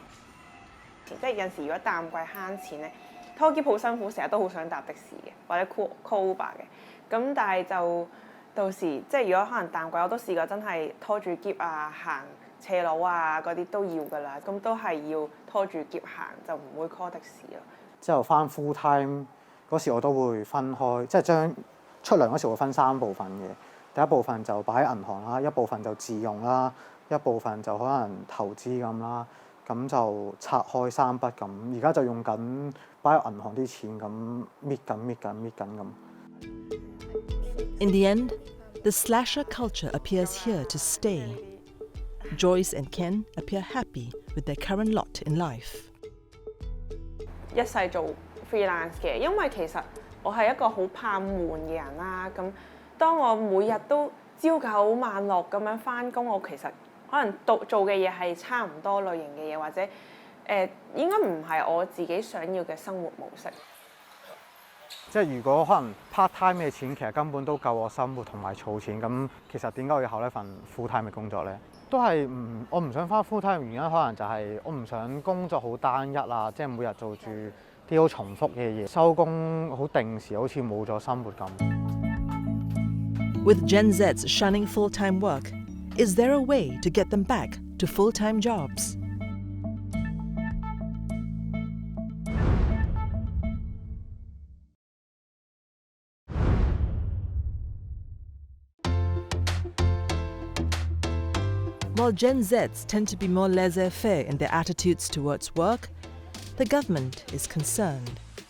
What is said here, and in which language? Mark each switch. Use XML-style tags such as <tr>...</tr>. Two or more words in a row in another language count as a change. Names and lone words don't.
<yue>即係有陣時如果淡季慳錢咧，拖喼好辛苦，成日都好想搭的士嘅，或者 call Uber 嘅。咁但係就到時即係如果可能淡季，我都試過真係拖住喼啊，行斜路啊嗰啲都要㗎啦。咁都係要拖住喼行，就唔會 call 的士咯。之後翻</yue> <en>full time</en> <yue>嗰時，我都會分開，即係將出糧嗰時會分3部分嘅。第一部分就擺喺銀行啦，一部分就自用啦，一部分就可能投資咁啦。咁就拆開3筆咁，而家就用緊擺喺銀行啲錢咁搣緊咁。</yue> <en>In the end, the slasher culture appears here to stay. Joyce and Ken appear happy with their current lot in life.</en> <yue>一世做 freelance 嘅，因為其實我係一個好怕悶嘅人啦。咁當我每日都朝九晚六咁樣返工，我其實可能做嘅嘢係差唔多類型嘅嘢，或者應該唔係我自己想要嘅生活模式。即係如果可能</yue> <en>part time</en> <yue>嘅錢其實根本都夠我生活同埋儲錢，咁其實點解我要考一份</yue> <en>full time</en> <yue>嘅工作咧？都係我唔想返</yue> <en>full time</en> <yue>嘅原因，可能就係我唔想工作好單一啊，即係每日做住啲好重複嘅嘢，收工好定時，好似冇咗生活咁。</yue> <en>With Gen Zs shunning full-time work, is there a way to get them back to full-time jobs? While Gen Zs tend to be more laissez-faire in their attitudes towards work, the government is concerned.</en>